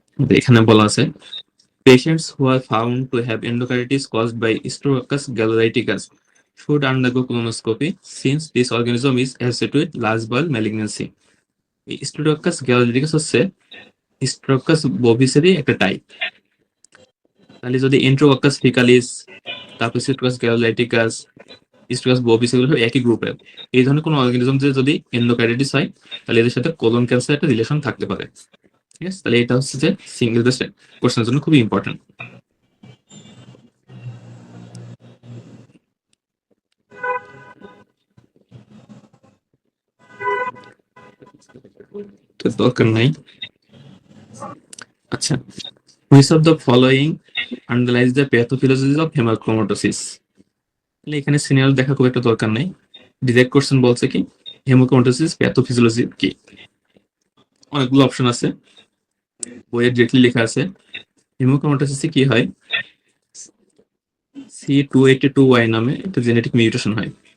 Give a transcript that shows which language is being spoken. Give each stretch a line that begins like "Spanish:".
Bangla: এখানে বলা আছে
English: patients who are found to have endocarditis caused by Staphylococcus galleriticus should undergo colonoscopy since this organism is associated with large bowel malignancy.
Bangla: এই Staphylococcus galleriticus হচ্ছে Staphylococcus bovis-এরই একটা type. তাহলে যদি Enterococcus faecalis, তারপর Staphylococcus galleriticus, Staphylococcus bovis এগুলো সব একই গ্রুপের, এই ধরনের কোনো অর্গানিজম যদি এন্ডোকার্ডিটিস হয় তাহলে এদের সাথে কোলন ক্যান্সার একটা রিলেশন থাকতে পারে। ঠিক আছে, তাহলে এটা হচ্ছে যে সিঙ্গেল বেস্ট কোশ্চেনের জন্য খুবই ইম্পর্টেন্ট। তো দরকার নাই।
English: আচ্ছা, which of the following underlies the pathophysiology of hemochromatosis?
Bangla: তাহলে এখানে সিনিয়র দেখা খুব একটা দরকার নাই, ডিরেক্ট কোশ্চেন বলছে কি হেমোক্রোমাটোসিস প্যাথোফিজিওলজি কি। অনেকগুলো অপশন আছে, বইয়ে ডিরেক্টলি লেখা আছে হেমোক্রোমাটোসিসে কি হয়, C282Y নামে একটা জেনেটিক মিউটেশন হয়।